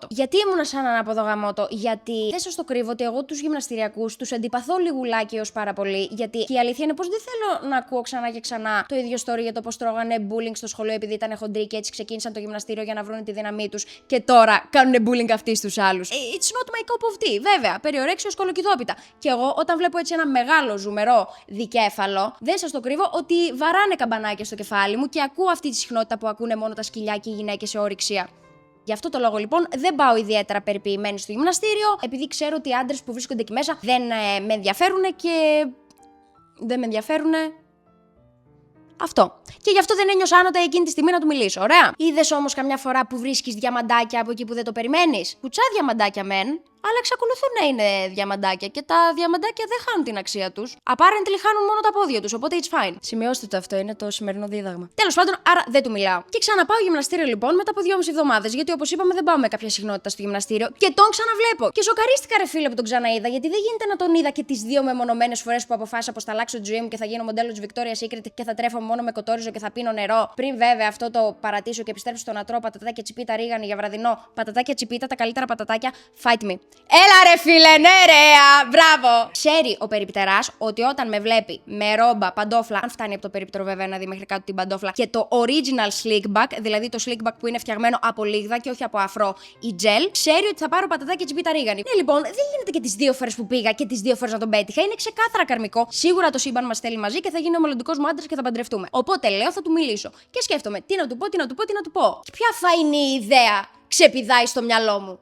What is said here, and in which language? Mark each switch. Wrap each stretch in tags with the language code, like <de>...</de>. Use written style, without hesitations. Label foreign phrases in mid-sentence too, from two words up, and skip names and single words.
<el>Γιατί ήμουνα σαν ανάποδο γαμότο? Γιατί δεν σας το κρύβω ότι εγώ τους γυμναστηριακούς τους αντιπαθώ λιγουλάκι ως πάρα πολύ. Γιατί και η αλήθεια είναι πως δεν θέλω να ακούω ξανά και ξανά το ίδιο story για το πως τρώγανε bullying στο σχολείο επειδή ήταν χοντροί και έτσι ξεκίνησαν το γυμναστήριο για να βρουν τη δύναμή τους και τώρα κάνουν bullying αυτοί στους άλλους.</el> <en>It's not my cup of tea,</en> <el>βέβαια. Περιορέξιο σκολοκυδόπιτα. Και εγώ όταν βλέπω έτσι ένα μεγάλο ζουμερό δικέφαλο, δεν σας το κρύβω ότι βαράνε καμπανάκια στο κεφάλι μου και ακούω αυτή τη συχνότητα που ακούνε μόνο τα σκυλιά και οι γυναίκες σε όρυξία. Γι' αυτό το λόγο λοιπόν δεν πάω ιδιαίτερα περιποιημένη στο γυμναστήριο, επειδή ξέρω ότι οι άντρες που βρίσκονται εκεί μέσα δεν με ενδιαφέρουν και δεν με ενδιαφέρουν. Αυτό. Και γι' αυτό δεν ένιωσα άνετα εκείνη τη στιγμή να του μιλήσω. Ωραία. Είδες όμως καμιά φορά που βρίσκεις διαμαντάκια από εκεί που δεν το περιμένεις? Κουτσά διαμαντάκια μεν, αλλά εξακολουθούν να είναι διαμαντάκια και τα διαμαντάκια δεν χάνουν την αξία τους. Apparently χάνουν μόνο τα πόδια τους, οπότε</el> <en>it's fine.</en> <el>Σημειώστε το αυτό, είναι το σημερινό δίδαγμα. Τέλος πάντων, άρα δεν του μιλάω. Και ξαναπάω γυμναστήριο λοιπόν μετά από 2,5 εβδομάδες, γιατί όπως είπαμε δεν πάω με κάποια συχνότητα στο γυμναστήριο και τον ξαναβλέπω. Και σοκαρίστηκα, ρε φίλε, που τον ξαναείδα, γιατί δεν γίνεται να τον είδα και τις 2 μεμονωμένες φορές που αποφάσισα πως θα αλλάξω τη ζωή μου και θα γίνω μοντέλο της Victoria's Secret και θα τρέφω μόνο με κοτόριζο και θα πίνω νερό. Πριν βέβαια αυτό το παρατήσω και επιστρέψω στο να τρώω πατατάκια τσιπίτα ρίγανη για βραδινό. Πατατάκια τσιπίτα, τα καλύτερα πατατάκια.</el> <en>Fight me.</en> <el>Έλα ρε φίλε, ναι ρε, μπράβο! Ξέρει ο περιπτεράς ότι όταν με βλέπει με ρόμπα, παντόφλα, αν φτάνει από το περίπτερο βέβαια να δει μέχρι κάτω την παντόφλα, και το</el> <en>original slick back,</en> <el>δηλαδή το</el> <en>slick back</en> <el>που είναι φτιαγμένο από λίγδα και όχι από αφρό ή gel, ξέρει ότι θα πάρω πατατάκια τσιπίτα ρίγανη. Ναι, λοιπόν, δεν γίνεται και τις 2 φορές που πήγα και τις 2 φορές να τον πέτυχα. Είναι ξεκάθαρα καρμικό. Σίγουρα το σύμπαν μας θέλει μαζί και θα γίνει ο μελλοντικός μου άντρας και θα παντρευτούμε. Οπότε λέω, θα του μιλήσω. Και σκέφτομαι τι να του πω, τι να του πω, τι να του πω. Και ποια φαϊνή ιδέα ξεπηδάει στο μυαλό μου?</el>